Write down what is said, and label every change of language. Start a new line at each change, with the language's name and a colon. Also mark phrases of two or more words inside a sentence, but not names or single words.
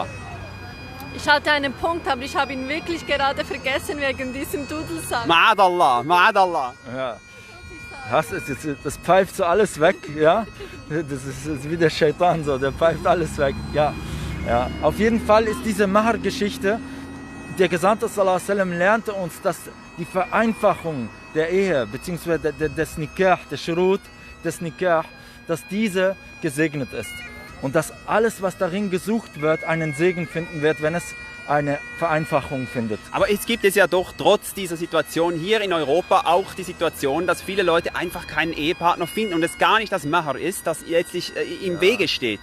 German: Ich hatte einen Punkt, aber ich habe ihn wirklich gerade vergessen wegen diesem Dudelsack.
Arabic: معاذ الله، معاذ الله.
German: Ja. Das pfeift so alles weg, ja. Das ist wie der Shaitan so, der pfeift alles weg, ja. Ja. Auf jeden Fall ist diese Mahar-Geschichte, der Gesandte
Arabic: صلى الله عليه وسلم
German: lernte uns, dass die Vereinfachung der Ehe, beziehungsweise des Nikah, der Shurut des Nikah, dass diese gesegnet ist. Und dass alles, was darin gesucht wird, einen Segen finden wird, wenn es eine Vereinfachung findet. Aber es gibt ja doch trotz dieser Situation hier in Europa auch die Situation, dass viele Leute einfach keinen Ehepartner finden und es gar nicht das Mahar ist, das letztlich im Wege steht.